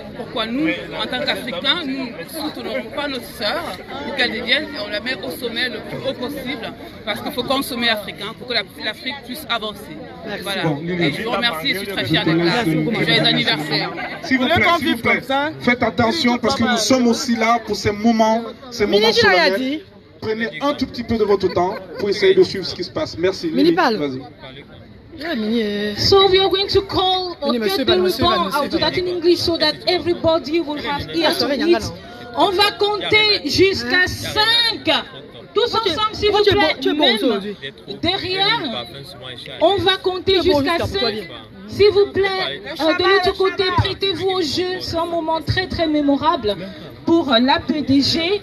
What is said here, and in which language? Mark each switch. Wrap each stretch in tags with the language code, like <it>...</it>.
<fr>Pourquoi nous, en tant qu'Africains, nous ne soutenons pas notre sœur pour qu'elle devienne, et on la met au sommet le plus haut possible, parce qu'il faut consommer africain pour que l'Afrique puisse avancer. Voilà. Bon, et je vous remercie, je suis très fière d'être là. Joyeux anniversaire. S'il vous plaît, faites attention parce que nous sommes aussi là pour ces moments solennels. Prenez un tout petit peu de votre temps pour essayer de suivre ce qui se passe. Merci. Lily, vas-y.</fr> <en>So we are going to call get the ribbon. I'll do that in English so that everybody will have ears to it.</en> <fr>On va compter jusqu'à 5. Tous ensemble, s'il vous plaît. Même derrière, on va compter jusqu'à 5. S'il vous plaît, de l'autre côté, prêtez-vous au jeu. C'est un moment très très mémorable pour la PDG.</fr>